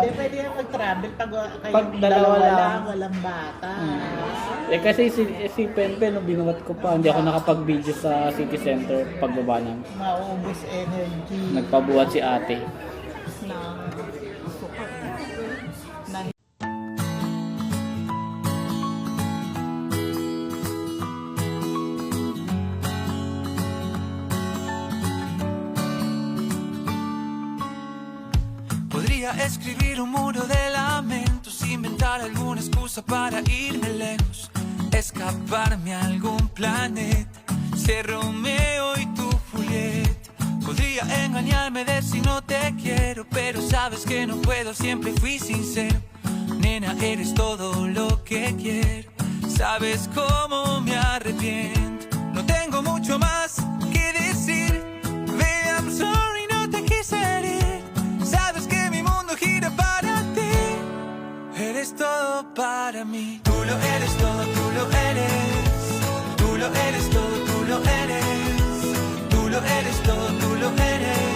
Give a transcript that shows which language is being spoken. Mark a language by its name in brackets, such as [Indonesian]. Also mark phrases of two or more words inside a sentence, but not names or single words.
[Filipino] Hindi pwede yung mag-travel pag kayo Pag dalawa lang. walang bata. Kasi si Penpen, nung binuhat ko pa, hindi ako nakapag-video sa city center pagbaba namin. Maubos energy. Nagpabuhat si ate. Na sukat. Na [Spanish] Podría escribir un muro de lamentos, inventar alguna excusa para irme lejos, escaparme a algún planeta, ser Romeo y tú Julieta. Podría engañarme, decir no te quiero, pero sabes que no puedo, siempre fui sincero. Nena, eres todo lo que quiero, sabes cómo me arrepiento. No tengo mucho más que decir, [English] baby, I'm sorry, [Spanish] no te quise herir. Sabes que mi mundo gira para ti, eres todo para mí. Tú lo eres todo, tú lo eres. Tú lo eres todo, tú lo eres. Tú lo eres todo, tú lo eres.